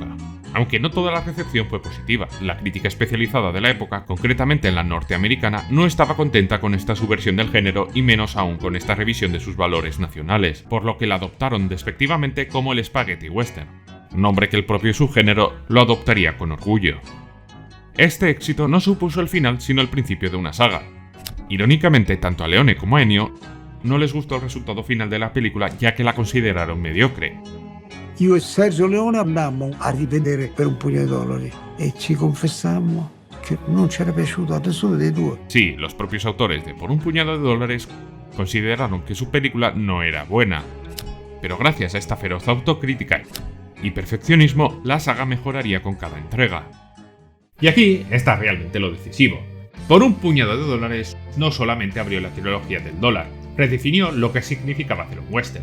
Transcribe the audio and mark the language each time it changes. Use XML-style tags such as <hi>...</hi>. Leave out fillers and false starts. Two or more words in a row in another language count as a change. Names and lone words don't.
<es>Aunque no toda la recepción fue positiva, la crítica especializada de la época, concretamente en la norteamericana, no estaba contenta con esta subversión del género y menos aún con esta revisión de sus valores nacionales, por lo que la adoptaron despectivamente como el Spaghetti Western, nombre que el propio subgénero lo adoptaría con orgullo. Este éxito no supuso el final sino el principio de una saga. Irónicamente, tanto a Leone como a Ennio no les gustó el resultado final de la película ya que la consideraron mediocre.</es> <it>Io e Sergio Leone andammo a rivedere per un pugno di dollari e ci confessammo che non c'era piaciuto a nessuno dei due.</it> <es>Sí, los propios autores de Por un puñado de dólares consideraron que su película no era buena, pero gracias a esta feroz autocrítica y perfeccionismo, la saga mejoraría con cada entrega. Y aquí está realmente lo decisivo. Por un puñado de dólares no solamente abrió la trilogía del dólar, redefinió lo que significaba hacer un western.</es>